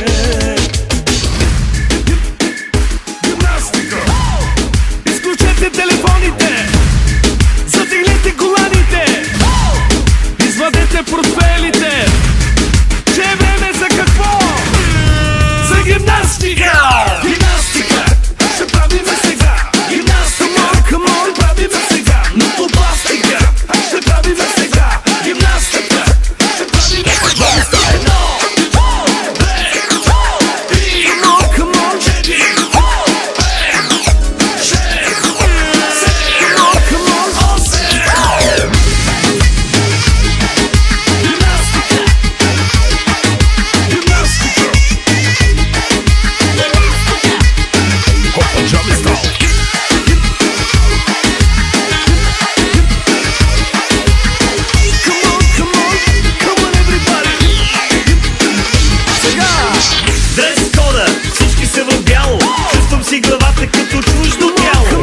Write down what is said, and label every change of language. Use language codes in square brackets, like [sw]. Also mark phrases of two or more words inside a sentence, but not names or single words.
[bg] Изключете телефоните, затегнете коланите, извадете портфелите, че е време за какво? За гимнастика! Гимнастика ще правиме сега. Гимнастика, [en] come on, [bg] правиме сега. Но пластика ще правиме сега. Гимнастика ще правиме сега. Едно, две, три, [en] come on, [bg] четири, пет, шест, седем, [en] come on, [bg] осем. Гимнастика, гимнастика, хопа, джами стал. Чувствам си главата като чуждо тяло.